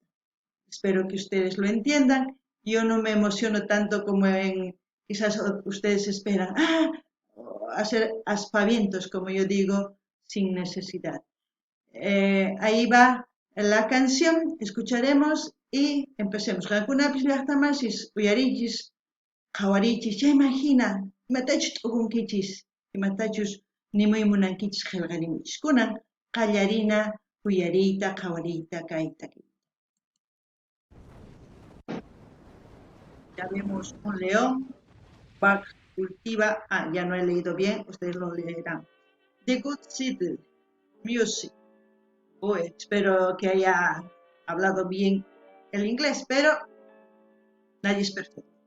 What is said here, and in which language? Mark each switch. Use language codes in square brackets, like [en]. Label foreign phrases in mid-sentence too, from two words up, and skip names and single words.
[es] Espero que ustedes lo entiendan. Yo no me emociono tanto como quizás ustedes esperan, hacer aspavientos, como yo digo, sin necesidad. Ahí va la canción, escucharemos y empecemos. [qu] Qankunapis llaqtamasis uyarichis qhawarichis chaymahina imatachus t'ukunkichis imatachus nimuymunankichis qillqarimuchis kunan qallarina uyariyta qhawariyta kayta. [es] Ya vemos un león, Bach cultiva, ya no he leído bien, ustedes lo leerán. [en] The Good City Music. [es] Espero que haya hablado bien el inglés, pero nadie es perfecto.